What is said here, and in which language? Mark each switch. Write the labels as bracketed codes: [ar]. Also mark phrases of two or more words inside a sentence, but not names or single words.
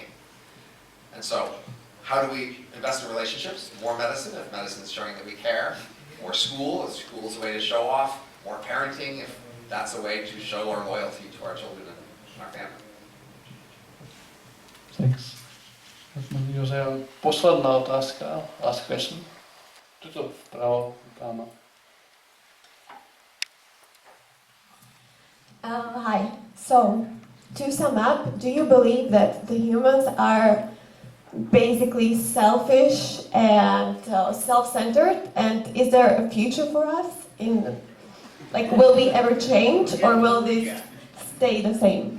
[en] And so how do we invest in relationships? More medicine, if medicine is showing that we care. More school, if school is a way to show off. More parenting, if that's a way to show our loyalty to our children and our family. Thanks. [sk] Jozef, posledná otázka, [en] last question. [sk] Tuto vpravo, dáma. [en] Hi. So, to sum up, do you believe that the humans are basically selfish and self-centered? And is there a future for us? Will we ever change, or will this stay the same?